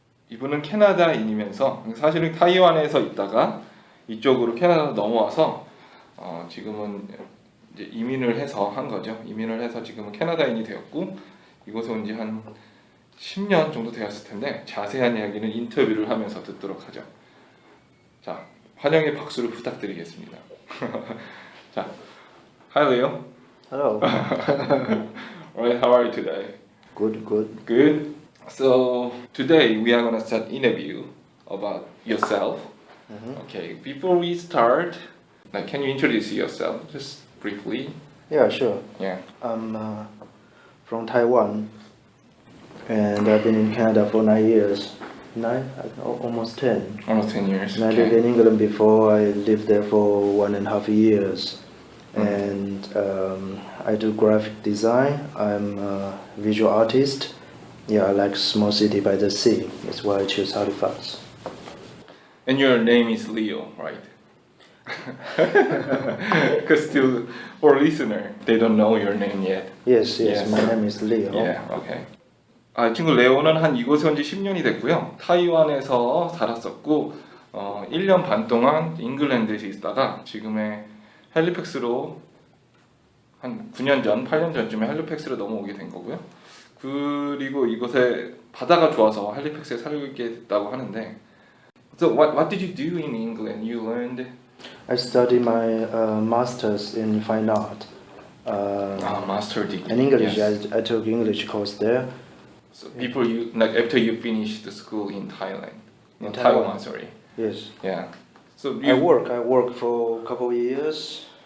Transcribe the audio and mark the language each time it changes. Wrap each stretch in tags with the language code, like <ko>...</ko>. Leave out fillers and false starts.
<ko>이분은 캐나다인이면서 사실은 타이완에서 있다가 이쪽으로 캐나다로 넘어와서 지금은 이제 이민을 해서 한 거죠. 이민을 해서 지금은 캐나다인이 되었고 이곳에 온 지 한 10년 정도 되었을 텐데 자세한 이야기는 인터뷰를 하면서 듣도록 하죠. 자, 환영의 박수를 부탁드리겠습니다.</ko> <en>자, hi Leo. Hello. Alright, how are you today? Good, good. Good. So today we are gonna start interview about yourself. Okay. Before we start, like, can you introduce yourself just briefly? Yeah, sure. Yeah. I'm from Taiwan, and I've been in Canada for 9 years. Almost 10. Almost 10 years. And I lived in England before. I lived there for 1.5 years. And I do graphic design. I'm a visual artist. Yeah, I like small city by the sea. That's why I choose Halifax. And your name is Leo, right? Because still, for listener, they don't know your name yet. Yes, Yes. my name is Leo. Yeah, okay.</en> <ko>이 친구 레오는 한 이곳에 온 지 10년이 됐고요. 타이완에서 살았었고 1년 반 동안 잉글랜드에서 있다가 지금의 헬리팩스로 한 9년 전, 8년 전쯤에 헬리팩스로 넘어오게 된 거고요. 그리고 이곳에 바다가 좋아서 헬리팩스에 살게 됐다고 하는데</ko> <en>So what did you do in England? You learned I studied my master's in fine art. master degree. In English, Yes. I took English course there. So before you, like after you finished the school in Thailand, In Taiwan, Taiwan. sorry. Yes. Yeah. So I worked for a couple of years</en>